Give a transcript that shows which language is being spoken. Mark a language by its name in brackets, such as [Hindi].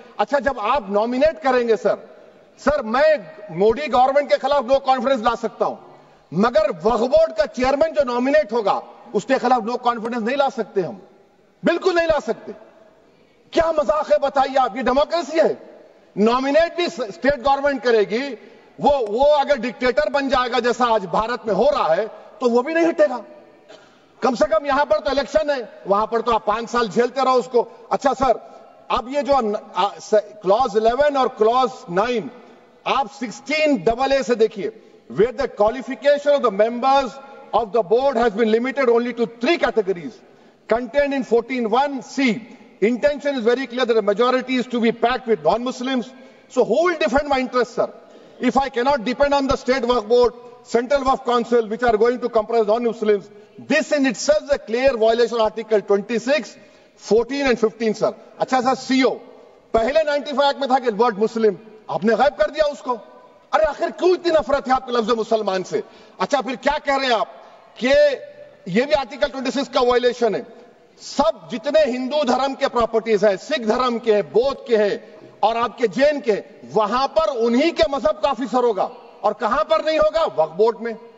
[Urdu] اچھا جب آپ نامینیٹ کریں گے سر میں مودی گورنمنٹ کے خلاف نو کانفیڈنس لا سکتا ہوں, مگر وقف بورڈ کا چیئرمین جو نامینیٹ ہوگا اس کے خلاف نو کانفیڈنس نہیں لا سکتے, ہم بالکل نہیں لا سکتے. کیا مذاق ہے بتائیے آپ؟ یہ ڈیموکریسی ہے. نامینیٹ بھی اسٹیٹ گورنمنٹ کرے گی, وہ اگر ڈکٹیٹر بن جائے گا جیسا آج بھارت میں ہو رہا ہے تو وہ بھی نہیں ہٹے گا. کم سے کم یہاں پر تو الیکشن ہے, وہاں پر تو آپ 5 سال جھیلتے رہو اس کو. اچھا سر اب یہ جو کلوز 11 اور کلوز 9 آپ 16AA سے دیکھیے, [English] where the qualification of the members of the board has been limited only to 3 categories contained in 14(1)(c). Intention is very clear that the majority is to be packed with non-Muslims. So who will defend my interests, sir? If I cannot depend on the state waqf board, central waqf council, which are going to comprise non-Muslims, this in itself is a clear violation of Article 26, 14 and 15, sir. [Urdu] اچھا سر CO پہلے 95 act میں تھا کہ word مسلم, آپ نے غائب کر دیا اس کو. ارے آخر کیوں اتنی نفرت ہے آپ کے لفظ مسلمان سے؟ اچھا پھر کیا کہہ رہے ہیں آپ کہ یہ بھی آرٹیکل 26 کا وائلیشن ہے، سب جتنے ہندو دھرم کے پراپرٹیز ہیں، سکھ دھرم کے ہیں، بودھ کے ہیں اور آپ کے جین کے، وہاں پر انہی کے مذہب کا آفیسر ہوگا، اور کہاں پر نہیں ہوگا؟ وقف بورڈ میں۔